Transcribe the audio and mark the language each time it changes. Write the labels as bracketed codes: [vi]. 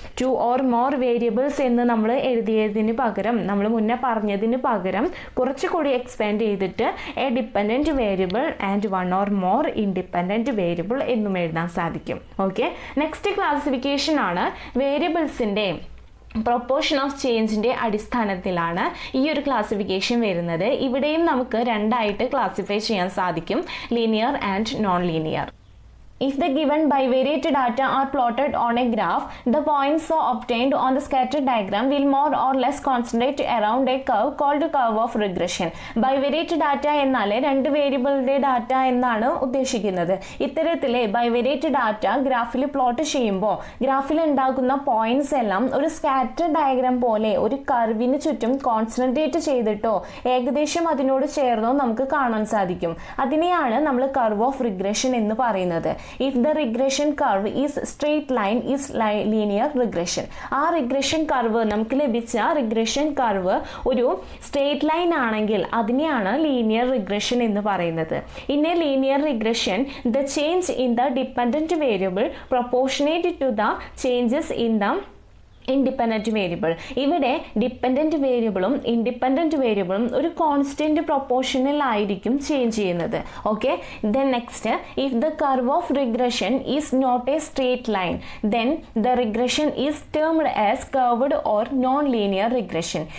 [ml] 2 or more variables എന്ന് നമ്മൾ എഴുതിയതിന് പകരം, നമ്മൾ മുന്നേ പറഞ്ഞതിന് പകരം കുറച്ചുകൂടി എക്സ്പാൻഡ് ചെയ്തിട്ട് A dependent variable and 1 or more independent variable എന്നും എഴുതാൻ സാധിക്കും. ഓക്കെ, നെക്സ്റ്റ് ക്ലാസിഫിക്കേഷൻ ആണ് വേരിയബിൾസിൻ്റെ പ്രൊപ്പോർഷൻ ഓഫ് ചേഞ്ചിൻ്റെ അടിസ്ഥാനത്തിലാണ് ഈ ഒരു ക്ലാസിഫിക്കേഷൻ വരുന്നത്. ഇവിടെയും നമുക്ക് രണ്ടായിട്ട് ക്ലാസിഫൈ ചെയ്യാൻ സാധിക്കും, linear and non linear. [en] If the given bivariate data are plotted on a graph, the points so obtained on the scatter diagram will more or less concentrate around a curve called curve of regression. [ml] Bivariate data എന്നാൽ 2 വേരിയബിളിൻ്റെ data എന്നാണ് ഉദ്ദേശിക്കുന്നത്. ഇത്തരത്തിലെ bivariate data ഗ്രാഫിൽ plot ചെയ്യുമ്പോൾ ഗ്രാഫിൽ ഉണ്ടാകുന്ന points എല്ലാം ഒരു scatter diagram പോലെ ഒരു കർവിന് ചുറ്റും കോൺസെൻട്രേറ്റ് ചെയ്തിട്ടോ ഏകദേശം അതിനോട് ചേർന്നോ നമുക്ക് കാണാൻ സാധിക്കും. അതിനെയാണ് നമ്മൾ കർവ് ഓഫ് റിഗ്രഷൻ എന്ന് പറയുന്നത്. [en] If the regression curve is straight line is linear regression. [ml] ആ റിഗ്രഷൻ കർവ്, നമുക്ക് ലഭിച്ച റിഗ്രഷൻ കർവ് ഒരു സ്ട്രേറ്റ് ലൈൻ ആണെങ്കിൽ അതിനെയാണ് ലീനിയർ റിഗ്രഷൻ എന്ന് പറയുന്നത്. [en] In a linear regression, the change in the dependent variable proportionate to the changes in the independent variable. [ml] ഇവിടെ dependent വേരിയബിളും ഇൻഡിപെൻഡൻറ്റ് വേരിയബിളും ഒരു കോൺസ്റ്റൻറ്റ് പ്രൊപ്പോർഷനിൽ ആയിരിക്കും ചേഞ്ച് ചെയ്യുന്നത്. [en] Okay, then next, if the curve of regression is not a straight line then the regression is termed as curved or non linear regression.